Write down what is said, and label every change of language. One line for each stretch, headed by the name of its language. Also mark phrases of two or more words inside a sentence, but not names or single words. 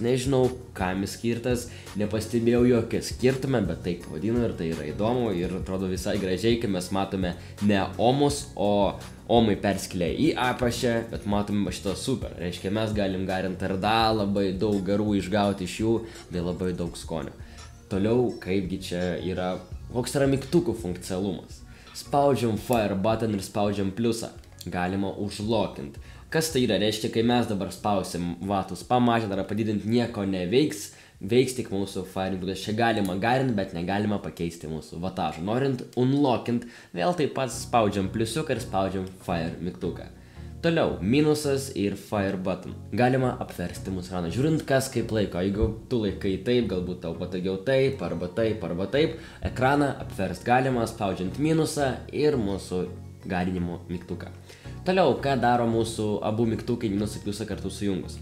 Lithuanian: Nežinau, kam jis skirtas, nepastebėjau jokio skirtumo, bet taip vadinu ir tai yra įdomu ir atrodo visai gražiai, kai mes matome ne omus, o omai perskilia į apačią, bet matome šito super. Reiškia, mes galim garinti RDA, labai daug garų išgauti iš jų, bei labai daug skonio. Toliau, kaipgi čia yra, koks yra mygtukų funkcionalumas. Spaudžiam
English: fire button
Lithuanian: ir spaudžiam pliusą. Galima užlokinti. Kas tai yra? Reiškia, kai mes dabar spausim vatus pamažinti ar padidinti, nieko neveiks. Veiks tik mūsų fire mygtukas. Čia galima garinti, bet negalima pakeisti mūsų vatažų. Norint unlockint, vėl taip pat spaudžiam pliusiuką ir spaudžiam fire mygtuką. Toliau, minusas ir
English: fire button.
Lithuanian: Galima apversti mūsų ekraną. Žiūrint, kas kaip laiko. Jeigu tu laikai taip, galbūt tau patogiau taip, arba taip, arba taip. Ekraną apverst galima, spaudžiant minusą ir mūsų garinimo mygtuką. Toliau, ką daro mūsų abu mygtukai minusą pliusą kartu sujungus.